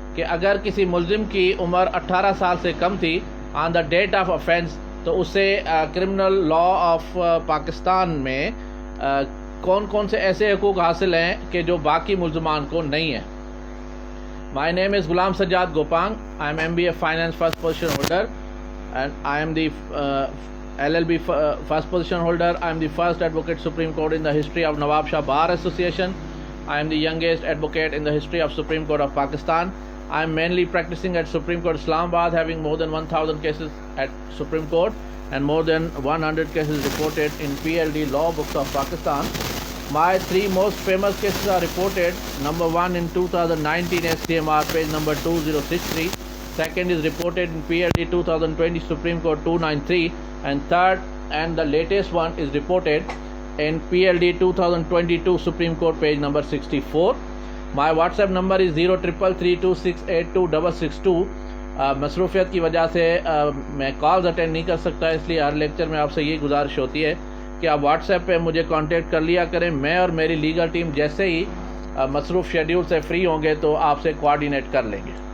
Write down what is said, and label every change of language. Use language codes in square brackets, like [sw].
[ur] کہ اگر کسی ملزم کی عمر 18 سال سے کم تھی [en] on the date of offence [ur] تو اسے کرمنل لا آف پاکستان میں کون کون سے ایسے حقوق حاصل ہیں کہ جو باقی ملزمان کو نہیں ہیں. [en] My name is Ghulam Sajjad Gopang. I am MBA Finance first position holder and I am the LLB first position holder. I am the first advocate Supreme Court in the history of Nawab Shah Bar Association. I am the youngest advocate in the history of Supreme Court of Pakistan. I am mainly practicing at Supreme Court Islamabad, having more than 1,000 cases at Supreme Court and more than 100 cases reported in PLD law books of Pakistan. My three most famous cases are reported. Number 1 in 2019 SCMR page number 2063. Second is reported in PLD 2020 Supreme Court 293. And third and the latest one is reported in PLD 2022 Supreme Court page number 64. My WhatsApp number is 03336826662. [ur] مصروفیت کی وجہ سے میں calls attend نہیں کر سکتا، اس لیے ہر lecture میں آپ سے یہ گزارش ہوتی ہے کہ آپ واٹس ایپ پہ مجھے کانٹیکٹ کر لیا کریں. میں اور میری لیگل ٹیم جیسے ہی مصروف شیڈیول سے فری ہوں گے تو آپ سے کوآرڈینیٹ کر لیں گے.